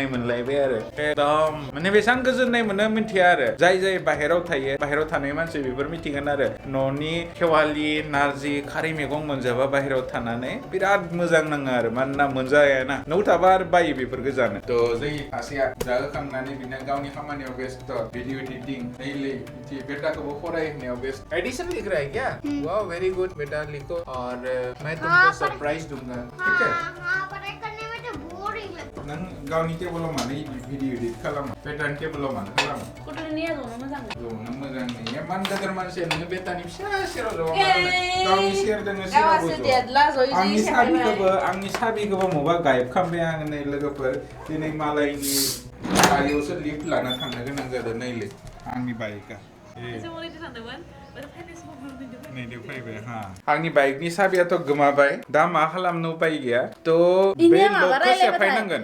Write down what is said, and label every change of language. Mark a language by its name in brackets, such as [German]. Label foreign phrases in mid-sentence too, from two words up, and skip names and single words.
[Bodo] मोनलायबाय आरो एकदम माने बेसेबां गोजोननाय मोनो मिथिया आरो जाय बाहेराव थायो बाहेराव थानाय मानसि बेफोर मिथिगोन आरो न'नि सेवालि नारजि खारै मैगं मोनजाबा बाहेराव थानानै बिराद मोजां नाङो आरो मानोना मोनजायाना न'आव थाबा आरो बायो बेफोरखौ जानो थ' जों सासेया जाहोखांनानै बिदिनो गावनि खामानियाव [English] best video editing daily [Bodo] बेटाखौबो फरायहोनायाव [English] best edition [Hindi] लिख रहा है क्या वाह [English] very good [Hindi] बेटा लिखो और मैं तुमको सरप्राइज दूंगा ठीक है हाँ पढ़ाई करने में तो बोरिंग लगता [Bodo] नों गावनि टेबलाव मानो [English] video edit [Bodo] खालामो बेटानि टेबलाव मानो खालामो गथ'निया ज'नो मोजां ज'नो मोजां नोंनिया मान गोदोर मानसि नोङो बेटानि फिसा सेराव ज'मा गावनि सेर दोङो सेराव आंनि साबिखौबो मबा गायब खालामबाय आङो नै लोगोफोर दिनै मालायनि गारियावसो लिफ्ट लाना थांनो गोनां जादों नैलै आंनि बाइकआ आंनि बाइकनि साबियाथ' गोमाबाय दा मा खालामनो उपाय गैया थ' बे लकखौ सेफायनांगोन